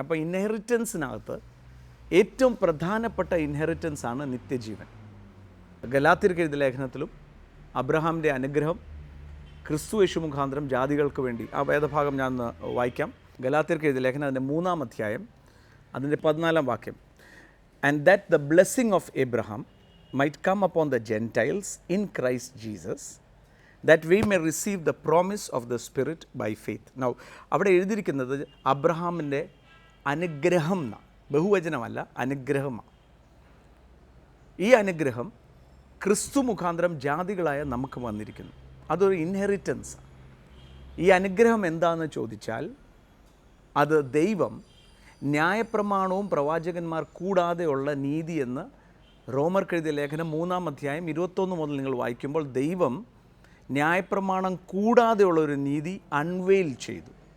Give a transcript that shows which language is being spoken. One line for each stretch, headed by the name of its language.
Malayalam: അപ്പോൾ ഇൻഹെറിറ്റൻസിനകത്ത് ഏറ്റവും പ്രധാനപ്പെട്ട ഇൻഹെറിറ്റൻസാണ് നിത്യജീവൻ. ഗലാത്യർക്ക് എഴുതിയ ലേഖനത്തിലും അബ്രഹാമിൻ്റെ അനുഗ്രഹം ക്രിസ്തു യേശു മുഖാന്തരം ജാതികൾക്ക് വേണ്ടി, ആ വേദഭാഗം ഞാൻ വായിക്കാം. ഗലാത്യർക്ക് എഴുതിയ ലേഖനം അതിൻ്റെ 3-ാം അധ്യായം അതിൻ്റെ 14-ാം വാക്യം.
English: And that the blessing of Abraham might come upon the Gentiles in Christ Jesus, that we may receive the promise of the Spirit by faith.
Malayalam: Now, അവിടെ എഴുതിയിരിക്കുന്നത് അബ്രഹാമിൻ്റെ അനുഗ്രഹം എന്നാണ്, ബഹുവചനമല്ല, അനുഗ്രഹമാണ്. ഈ അനുഗ്രഹം ക്രിസ്തു മുഖാന്തരം ജാതികളായ നമുക്ക് വന്നിരിക്കുന്നു. അതൊരു ഇൻഹെറിറ്റൻസ്. ഈ അനുഗ്രഹം എന്താണെന്ന് ചോദിച്ചാൽ, അത് ദൈവം ന്യായപ്രമാണവും പ്രവാചകന്മാർ കൂടാതെയുള്ള നീതി എന്ന് റോമർക്ക് എഴുതിയ ലേഖനം 3-ാം അധ്യായം 21 മുതൽ നിങ്ങൾ വായിക്കുമ്പോൾ, ദൈവം ന്യായപ്രമാണം കൂടാതെയുള്ള ഒരു നീതി അൺവെയിൽ ചെയ്തു.